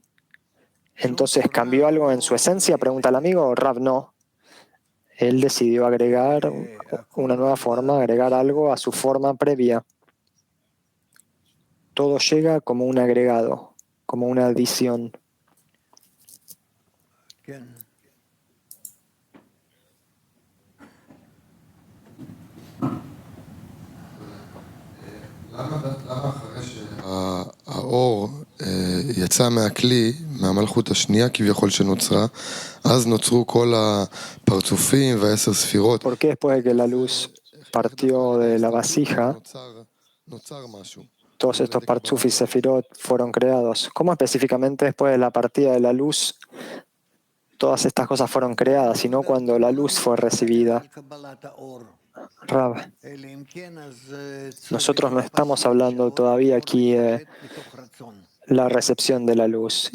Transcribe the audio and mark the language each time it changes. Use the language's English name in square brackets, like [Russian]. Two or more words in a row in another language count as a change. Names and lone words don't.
[Spanish] Entonces, ¿cambió algo en su esencia? Pregunta el amigo. Rav, no. Él decidió agregar una nueva forma, agregar algo a su forma previa. Todo llega como un agregado, como una adición. [Hebrew] האור יצא מהכלי, מהמלכות השנייה כביכול שנוצרה, אז נוצרו כל הפרצופים והעשר ספירות. [Spanish] ¿Por qué después de que la luz partió de la vasija, [Hebrew] נוצר משהו. [Spanish] todos estos Partzuf y Sefirot fueron creados? ¿Cómo específicamente después de la partida de la luz todas estas cosas fueron creadas, sino cuando la luz fue recibida? Rab, nosotros no estamos hablando todavía aquí de la recepción de la luz.